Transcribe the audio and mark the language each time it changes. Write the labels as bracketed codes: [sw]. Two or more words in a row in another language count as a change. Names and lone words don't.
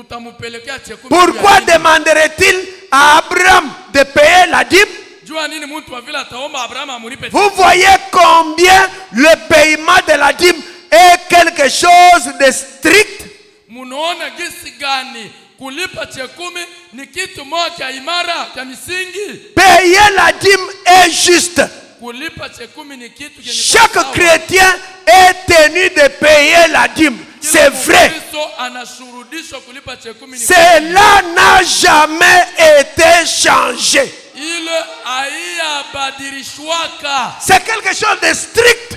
[fr] Pourquoi demanderait-il à Abraham de payer la dîme? Vous voyez combien le paiement de la dîme est quelque chose de strict. [sw] Kulipa chekumi ni kitu moja cha imara cha misingi. [fr] Payer la dîme est juste. [sw] Kulipa chekumi ni kitu kenye [fr] Chaque chrétien est tenu de payer la dîme. C'est vrai. Cela n'a jamais été changé. C'est quelque chose de strict.